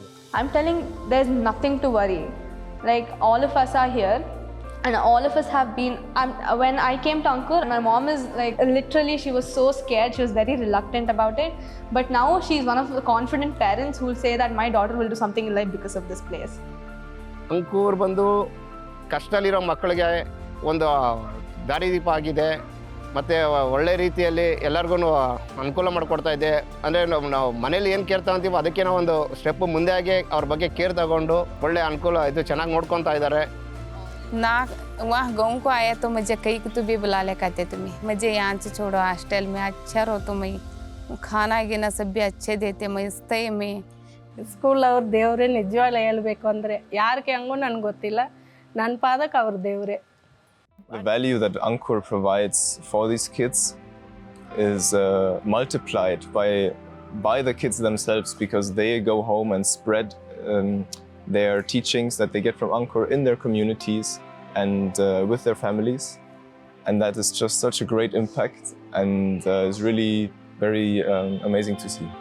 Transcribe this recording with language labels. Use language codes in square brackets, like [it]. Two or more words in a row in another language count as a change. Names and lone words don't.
[en] I'm telling, there's nothing to worry. Like, all of us are here and all of us have been. When I came to Ankur, my mom is like, literally she was so scared, she was very reluctant about it. But now she's one of the confident parents who will say that my daughter will do something in life because of this place. [kn] ಅಂಕೂರ್ ಬಂದು ಕಷ್ಟದಲ್ಲಿರೋ ಮಕ್ಕಳಿಗೆ ಒಂದು ದಾರಿದೀಪ ಆಗಿದೆ, ಮತ್ತು ಒಳ್ಳೆ ರೀತಿಯಲ್ಲಿ ಎಲ್ಲರಿಗೂ ಅನುಕೂಲ ಮಾಡಿಕೊಡ್ತಾ ಇದೆ. ಅಂದರೆ ನಾವು ಮನೇಲಿ ಏನು ಕೇರ್ ತಗೊಂತೀವೋ ಅದಕ್ಕೆ ನಾವು ಒಂದು ಸ್ಟೆಪ್ ಮುಂದೆ ಆಗಿ ಅವ್ರ ಬಗ್ಗೆ ಕೇರ್ ತಗೊಂಡು ಒಳ್ಳೆ ಅನುಕೂಲ ಇದು ಚೆನ್ನಾಗಿ ನೋಡ್ಕೊತಾ ಇದ್ದಾರೆ. [hi] ना वहाँ गाँव को आया तो मुझे कहीं को तो भी बुला ले कहते तुम्हें, मुझे यहाँ से छोड़ो, हॉस्टल में अच्छा रहो तुम्हें, खाना गिना सब भी अच्छे देते, मैं स्टे में. [kn] ಸ್ಕೂಲ್ ಅವ್ರ ದೇವರೇ ನಿಜವಾಗ್ಲೂ ಹೇಳ್ಬೇಕು ಅಂದರೆ ಯಾರಿಗೆ ಹಂಗೂ ನನಗೆ ಗೊತ್ತಿಲ್ಲ, ನನ್ನ ಪಾದಕ್ಕೆ ಅವ್ರ ದೇವರೇ. [en] The value that Ankur provides for these kids is multiplied by the kids themselves, because they go home and spread their teachings that they get from Ankur in their communities and with their families, and that is just such a great impact, and is really very amazing to see.